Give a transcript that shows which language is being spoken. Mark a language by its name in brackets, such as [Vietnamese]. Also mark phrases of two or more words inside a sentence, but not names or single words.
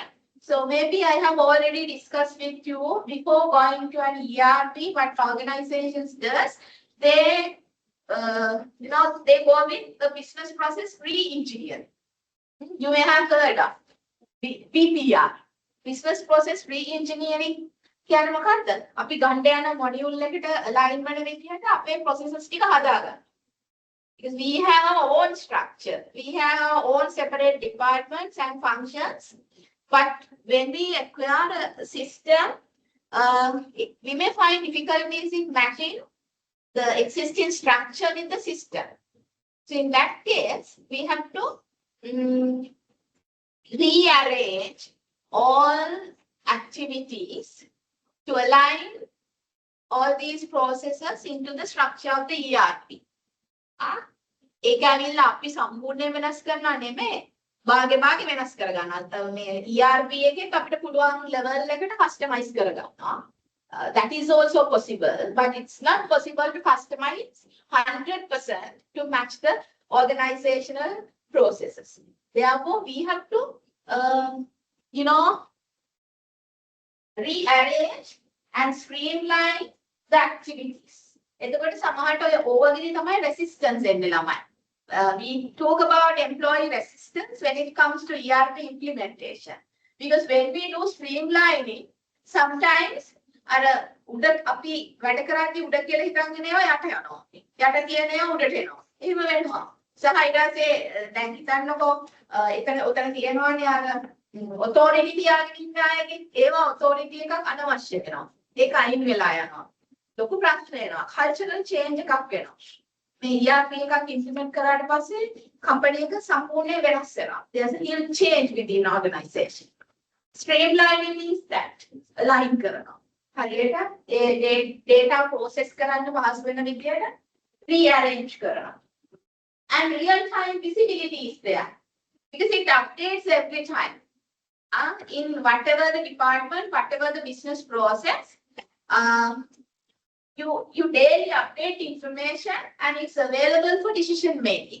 [English] So maybe I have already discussed with you before going to an ERP, what organizations does, they go with the business process re-engineering. You may have heard of. BPR, business process re-engineering [Sinhala] කියන්නේ මොකක්ද? අපි ගන්න යන module එකට align වෙන විදිහට අපේ processes ටික හදාගන්න. [English] Because we have our own structure, we have our own separate departments and functions. But when we acquire a system, we may find difficulties in matching the existing structure with the system. So in that case, we have to rearrange all activities to align all these processes into the structure of the ERP. [Sinhala] ඒක ඇවිල්ලා අපි සම්පූර්ණයෙන් වෙනස් කරනවා නෙමෙයි. භාගේ වෙනස් කරගන්නවා. මේ ERP එකෙන් අපිට පුළුවන් level එකට customize කරගන්නවා. [English] That is also possible, but it's not possible to customize 100% to match the organizational processes. Therefore, we have to, rearrange and streamline the activities. [Sinhala] එතකොට සමහරට ඔය overgiri තමයි resistance එන්නේ ළමයි. [English] We talk about employee resistance when it comes to ERP implementation. Because when we do streamlining, sometimes [Sinhala] අර උඩ අපි වැඩ කරද්දී උඩ කියලා හිතන්නේ ඒවා යට යනවා. යට කියන ඒවා උඩට එනවා. එහෙම වෙනවා. සහ ඊට පස්සේ දැන් හිතන්නකෝ එතන ඔතන තියෙනවානේ අර authority තියාගෙන ඉන්න අයගේ ඒවා authority එකක් අනවශ්‍ය වෙනවා. ඒක අයින් වෙලා යනවා. ලොකු ප්‍රශ්න එනවා. [English] cultural change [Sinhala] එකක් වෙනවා. මේ ERP එකක් implement කරාට පස්සේ company එක සම්පූර්ණයෙන් වෙනස් වෙනවා. [English] There's a real change within organization. Streamlining means that align කරනවා. [Sinhala] හරියට ඒ [English] data process [Sinhala] කරන්න පහසු වෙන විදියට rearrange කරනවා. [English] And real time visibility is there because it updates every time. In whatever the department, whatever the business process, you daily update information and it's available for decision making.